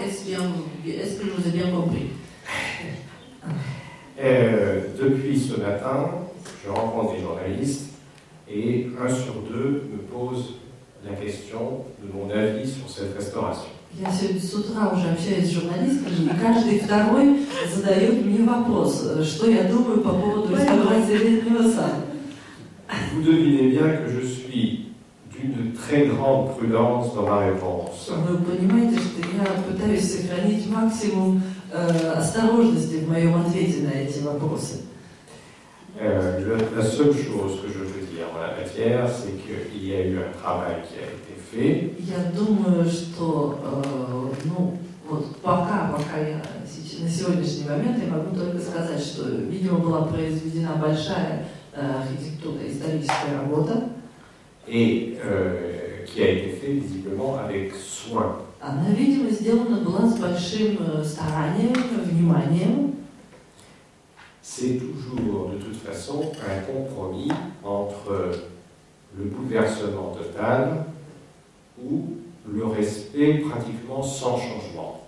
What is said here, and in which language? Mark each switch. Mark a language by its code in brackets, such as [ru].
[fr] Est-ce que je vous ai bien compris? Depuis ce matin, je rencontre des journalistes et 1 sur 2 me pose la question de mon avis sur cette restauration. [ru] Я сегодня с утра уже общаюсь с журналистами, и каждый второй задает мне вопрос, что я думаю по поводу реставрации летнего сада. [fr] Vous devinez bien que je suis d'une très grande prudence dans ma réponse. [ru] Вы понимаете, что я пытаюсь сохранить максимум осторожности в моем ответе на эти вопросы. [fr] La seule chose que je peux dire en la matière, c'est qu'il y a eu un travail qui a été fait. [ru] Я думаю, что вот пока я на сегодняшний момент я могу только сказать, что, видимо, была произведена большая архитектурно-историческая работа. [fr] Et qui a été fait visiblement avec soin. [ru] Она, видимо, сделана была с большим старанием, вниманием. [fr] C'est toujours, de toute façon, un compromis entre le bouleversement total ou le respect pratiquement sans changement.